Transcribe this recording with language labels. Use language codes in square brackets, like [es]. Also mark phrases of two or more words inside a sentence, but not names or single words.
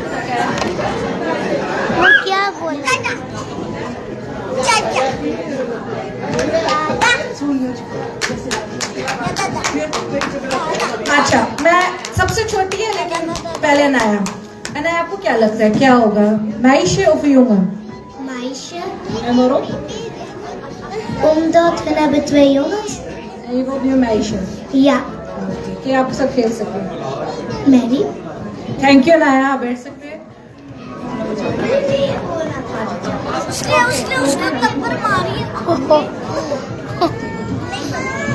[hi] वो क्या बोला? अच्छा, मैं सबसे छोटी है लेकिन पहले अनाया। अनाया, आपको क्या लगता है क्या होगा? [nl] Meisje of een jongen? Meisje. En waarom? Omdat we hebben 2 jongens. En je wilt nu een meisje? Ja. [hi] ओके, क्या आप सब खेल सके? Mary. [en] thank you [hi] अनाया, आप बैठ सकते हैं। उसने थप्पड़ मारी।